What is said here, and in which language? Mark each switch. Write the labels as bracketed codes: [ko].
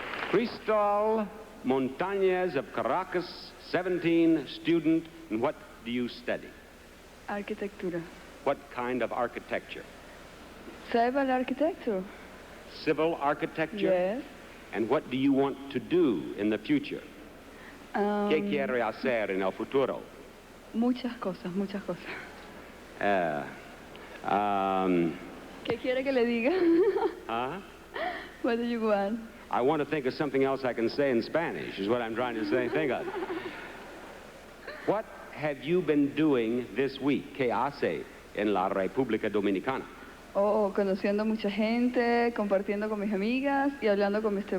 [en] Cristal Montañez of Caracas, 17, student, and what do you study? [es] Arquitectura. [en] What kind of architecture? Civil architecture. Civil architecture? Yes. And what do you want to do in the future? [es] ¿Qué quiere hacer en el futuro? Muchas cosas, muchas cosas. ¿Qué quiere que le diga? Huh? [en] What do you want? I want to think of something else I can say in Spanish, is what I'm trying to say. Think of. What have you been doing this week? [es] ¿Qué hace en la República Dominicana? Oh, conociendo mucha gente, compartiendo con mis amigas y hablando con Mr.